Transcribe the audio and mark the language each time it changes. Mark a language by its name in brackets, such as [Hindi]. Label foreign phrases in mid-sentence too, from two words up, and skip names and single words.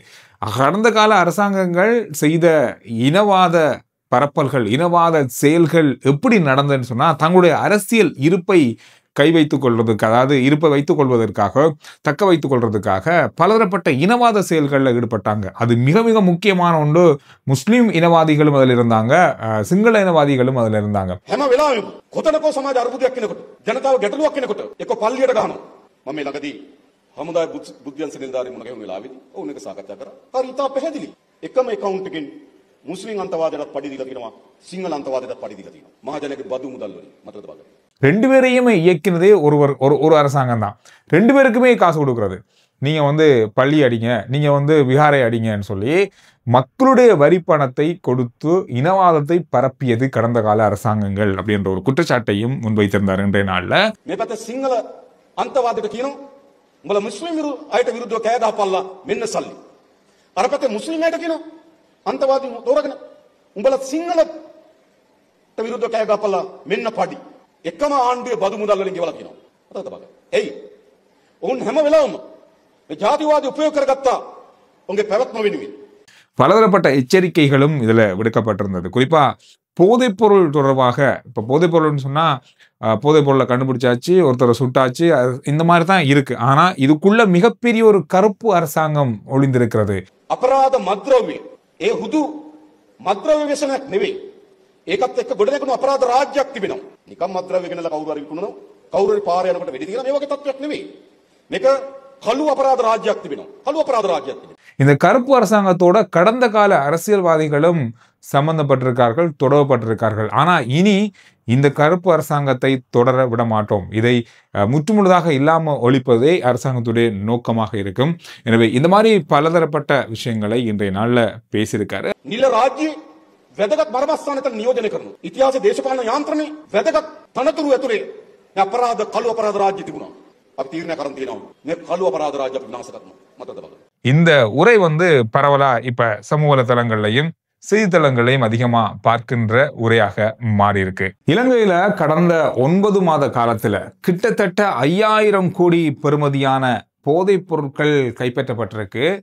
[Tamil] கடந்த கால அரசாங்கங்கள் செய்த இனவாத பரப்பல்கள், இனவாத செயல்கள் எப்படி நடந்ததுன்னு சொன்னா தங்களுடைய அரசியல் இருப்பை கை வைத்துக் கொள்வதற்கு, அதாவது இருப்பை வைத்துக் கொள்வதற்காக, தக்க வைத்துக் கொள்வதற்காக பலதரப்பட்ட இனவாத செயல்களில் ஈடுபட்டாங்க. அது மிக மிக முக்கியமான ஒன்று. முஸ்லீம் இனவாதிகளும் அதில் இருந்தாங்க, சிங்கள இனவாதிகளும் அதில் இருந்தாங்க. [Sinhala] මුස්ලිම් අන්තවාදයට පඩි දීලා තියෙනවා, සිංහල අන්තවාදයට පඩි දීලා තියෙනවා. මහජනගේ බදු මුදල් වලින් මතකද බලන්න. [Tamil] ரெண்டு பேரையுமே இயக்கினதே ஒரு அரசாங்கம் தான். ரெண்டு பேருக்குமே காசு கொடுக்கறது. நீங்க பள்ளி அடிங்க, நீங்க விஹாரை அடிங்கன்னு சொல்லி மக்களுடைய வரி பணத்தை கொடுத்து இனவாதத்தை பரப்பியது கடந்த கால அரசாங்கங்கள் அப்படின்ற ஒரு குற்றச்சாட்டையும் முன்வைத்திருந்தார் இன்றைய நாள்ல. [Sinhala] මේ පැත්තේ සිංහල අන්තවාදයට කියනවා උඹලා මුස්ලිම් අයට විරුද්ධව කෑ ගහපල්ලා මෙන්න සල්ලි. අර පැත්තේ මුස්ලිම් අයට කියනවා අන්තවාදී තෝරගෙන උඹලා සිංහලට විරුද්ධව කෑ ගහපල්ලා මෙන්න පඩි. එකම ආණ්ඩුවේ බදු මුදල් වලින් ගෙවලා කියනවා. මතකද බලන්න. එයි. උන් හැම වෙලාවෙම මේ ජාතිවාදී උපයෝග කරගත්තා උන්ගේ පැවැත්ම වෙනුවෙන්. [Tamil] பலதரப்பட்ட எச்சரிக்கைகளும் இதுல விடுக்கப்பட்டிருந்தது. குறிப்பா போதைப்பொருள் தொடர்பாக, இப்போ போதைப்பொருள்னு சொன்னா போதைப்பொருளை கண்டுபிடிச்சாச்சு, ஒருத்தரை சுட்டாச்சு, இந்த மாதிரி தான் இருக்கு. ஆனா இதுக்குள்ள மிகப்பெரிய ஒரு கருப்பு அரசாங்கம் ஒளிந்திருக்கிறது. [Sinhala] අපරාධ මද්ද්‍රව්‍ය ඒ හුදු මද්ද්‍රව්‍ය व्यसනයක් නෙවෙයි. ඒකත් එක්ක ගොඩනැගුණු අපරාධ රාජ්‍යයක් තිබෙනවා. නිකම් මද්ද්‍රව්‍ය ගෙනලා කවුරු හරි විකුණනවා, කවුරු හරි පාරේ යනකොට වෙඩි තියලා මේ වගේ තත්ත්වයක් නෙවෙයි. මේක කළු අපරාධ රාජ්‍යයක් තිබෙනවා. කළු අපරාධ රාජ්‍යයක් තිබෙනවා. [Tamil] இந்த கருப்பு அரசாங்கத்தோட கடந்த கால அரசியல்வாதிகளும் சம்பந்தப்பட்டிருக்கார்கள், தொடரப்பட்டிருக்கார்கள். ஆனா இனி இந்த கருப்பு அரசாங்கத்தை தொடர விட மாட்டோம். இதை முற்றுமுழுதாக இல்லாம ஒழிப்பதே அரசாங்கத்துடைய நோக்கமாக இருக்கும். எனவே இந்த மாதிரி பலதரப்பட்ட விஷயங்களை இன்றைய நாள்ல பேசியிருக்காரு. [Sinhala] නිල රාජ්‍යයේ වැදගත් මරමස්ථානයකට නියෝජනය කරනවා. ඉතිහාස දේශපාලන යාන්ත්‍රණයේ වැදගත් තනතුරු ඇතුලේ අපරාධ කළු අපරාධ රාජ්‍ය තිබුණා. අපි තීරණය කරන් තියෙනවා මේ කළු අපරාධ රාජ්‍ය අපි විනාශ කරනවා. මතකද බලන්න. [Tamil] இந்த உரை பரவலா இப்ப சமூக வலைதளங்கள்லையும் செய்தித்தளங்களையும் அதிகமா பார்க்கின்ற உரையாக மாறி இருக்கு. இலங்கையில கடந்த 9 மாத காலத்துல கிட்டத்தட்ட 5000 கோடி பெறுமதியான போதைப் பொருட்கள் கைப்பற்றப்பட்டிருக்கு.